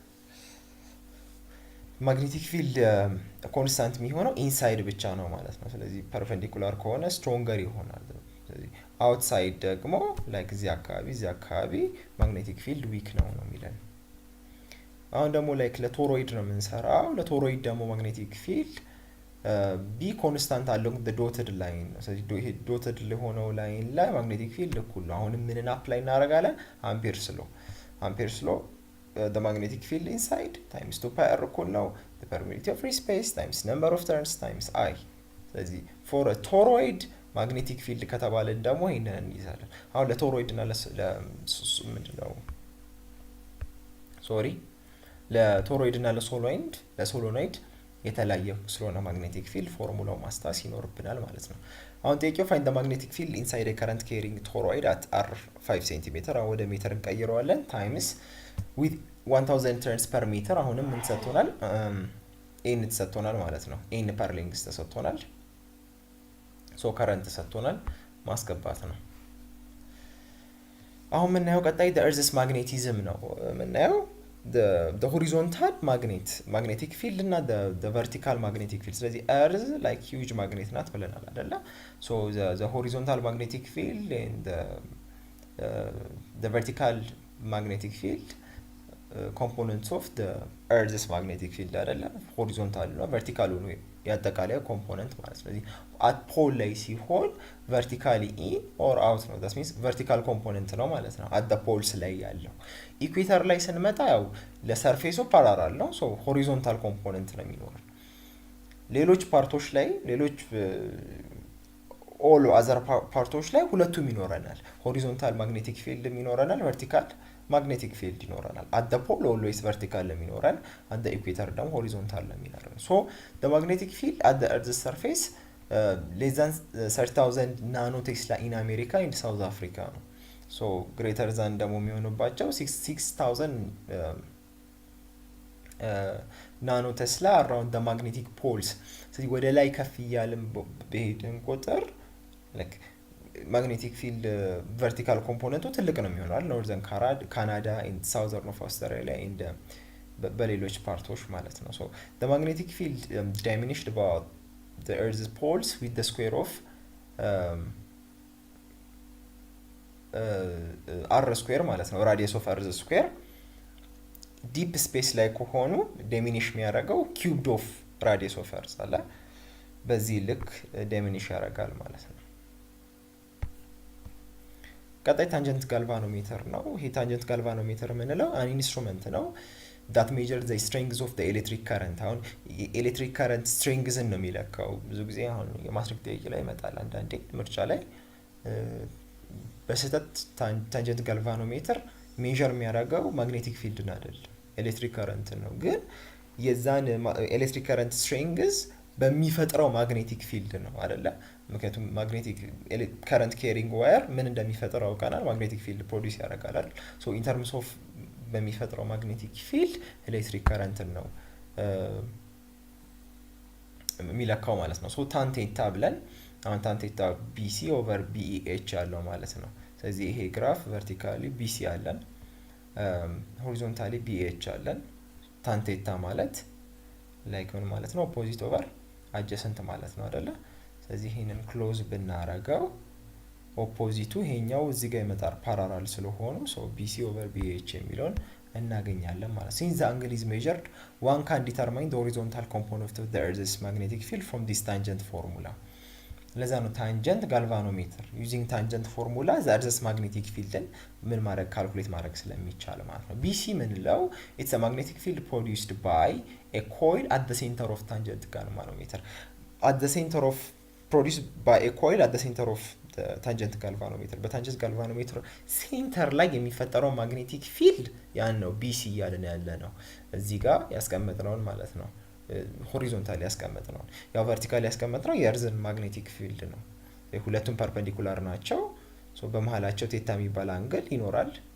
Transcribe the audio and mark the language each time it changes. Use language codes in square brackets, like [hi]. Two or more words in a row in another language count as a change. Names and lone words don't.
[en] magnetic field constant [am] የሚሆነው ኢንሳይድ ብቻ ነው ማለት ነው። ስለዚህ ፐርፔንዲኩላር ከሆነ ስትሮንገር ይሆናል። ስለዚህ አውትሳይድ ደግሞ ላይክ እዚህ አካባቢ [en] magnetic field weak [am] ነው የሚለን። አሁን ደግሞ ላይክ ለቶሮይድ ነው የምንሰራው። ለቶሮይድ ደግሞ [en] magnetic field B constant [am] አለው [en] dotted line [am] ነው። ስለዚህ ይሄ ዶትድ ለሆነው ላይን ላይ [en] magnetic field [am] እኩል ነው። አሁንም ምንን አፕላይ እናደርጋለን? [en] አምፔር ስሎ the magnetic field inside times 2 pi r [am] እኩል ነው [en] the permittivity of free space times number of turns times I። ስለዚህ for a toroid magnetic field [am] ከተባለ ደግሞ ይሄንን እንይዛለን። አሁን ለቶሮይድ እና ለቶሮይድ እና ለሶሎኖይድ የተለያየ ስለሆነ [en] magnetic field [am] ፎርሙላው ማስታወስ ይኖርብናል ማለት ነው። አሁን ጥያቄው [en] find the magnetic field inside a current carrying toroid at r 5 [am] ሴንቲሜትር አሁን ወደ ሜትር እንቀይረዋለን [en] times with 1000 turns per meter [am] አሁንም ምን ተሰጥቶናል? ኤን ተሰጥቶናል ማለት ነው። [en] N per length [am] ተሰጥቶናል። [en] so current [am] ተሰጥቶናል ማስገባት ነው። አሁን የምናየው ቀጣይ [en] the earth's magnetism [am] ነው የምናየው። [en] the horizontal magnetic field እና the vertical magnetic field ስለዚህ earth like huge magnet [am] ናት ብለናል አይደለ [en] so the horizontal magnetic field and the vertical magnetic field components of the earth's magnetic field አይደለ horizontal ነው vertical ነው [am] ያጠቃላይ ኮምፖነንት ማለት ስለዚህ [en] at pole [am] ላይ ሲሆን [en] vertically in or out ነው that means vertical component [am] ነው ማለት ነው [en] at the poles [am] ላይ ያለው ኢኩዌተር ላይ ስንመጣ ያው ለሰርፌሱ ፓራላል ነው [en] so horizontal component [am] ነው የሚኖረው ሌሎች ፓርቶች ላይ ሌሎች [en] all other [am] ፓርቶች ላይ ሁለቱም ይኖረናል [en] horizontal magnetic field ይኖረናል vertical magnetic field ይኖረናል at the pole always vertical ለሚኖረን at the equator ደግሞ horizontal ለሚኖረን so the magnetic field at the earth's surface less than 30,000 nanotesla in America and South Africa ነው so greater than [am] ደግሞ የሚሆንባቸው [en] 6,000 nanotesla around the magnetic poles [am] ስለዚህ ወደ ላይ ከፍ እያልን በሄድን ቁጥር [en] like magnetic field vertical component [am] ትልቅ ነው የሚሆነው [en] northern Canada and southern of Australia and [am] በሌሎች ፓርቶች ማለት ነው [en] so the magnetic field diminished about the earth's poles with the square of r square [am] ማለት ነው [en] radius of earth square deep space [am] ላይ ከሆኑ [en] diminish የሚያደርገው cubed of radius of earth [am] አለ በዚህ ልክ [en] diminish [am] ያደርጋል ማለት ነው ቀጣይ [en] tangent galvanometer [am] ነው ይሄ [en] tangent galvanometer [am] የምንለው [en] an instrument [am] ነው [en] that measures the strength of the electric current [am] አሁን [en] electric current strength [am] ነው የሚለካው ብዙ ጊዜ አሁን የማትሪክ ጥያቄ ላይ ይመጣል አንዳንዴ ምርጫ ላይ በስህተት [en] tangent galvanometer measure [am] የሚያደርገው [en] magnetic field [am] አይደለም [en] electric current [am] ነው ግን የዛን [en] electric current strength [am] በሚፈጥረው [en] magnetic field [am] ነው አይደለ ምክንያቱም [en] magnetic current carrying wire [am] ምን እንደሚፈጥረው አውቀናል [en] magnetic field [am] ፕሮዲዩስ ያደርጋል አይደል [en] so in terms of [am] በሚፈጥረው [en] magnetic field electric current [am] ነው የሚለካው ማለት ነው [en] so tan theta [am] ብለን አሁን [en] tan theta BC over BEH [am] ያለው ማለት ነው ስለዚህ ይሄ ግራፍ [en] vertically BC [am] አለን [en] horizontally BH [am] አለን [en] tan theta [am] ማለት like ምን ማለት ነው [en] opposite over adjacent [am] ማለት ነው አይደለ ስለዚህ ይሄንን ክሎዝ ብናረጋው ኦፖዚቱ ይሄኛው እዚህ ጋር ይመጣል ፓራላል ስለሆኑ so BC over BH የሚለውን እናገኛለን ማለት [en] since the angle is measured one can determine the horizontal component of the earth's magnetic field from this tangent formula [am] ለዛ ነው [en] tangent galvanometer using tangent formula the earth's magnetic field [am] ምን ማድረግ ካልኩሌት ማድረግ ስለሚቻል ማለት ነው BC ምንለው [en] it's a magnetic field produced by a coil at the center of tangent galvanometer [am] at the center of produced by a coil at the center of the tangent galvanometer በታንጀንት galvanometer ሴንተር ላይ የሚፈጠረው [en] magnetic field [am] ያን ነው BC ያለን ያለ ነው እዚህ ጋር ያስቀመጥነው ማለት ነው ሆሪዞንታሊ ያስቀመጥነው ያው ቨርቲካሊ ያስቀመጥነው የእርዝን [en] magnetic field [am] ነው ሁለቱም ፐርፔንዲኩላር ናቸው ሶ በመሃላቸው ቴታ የሚባል አንግል ይኖራል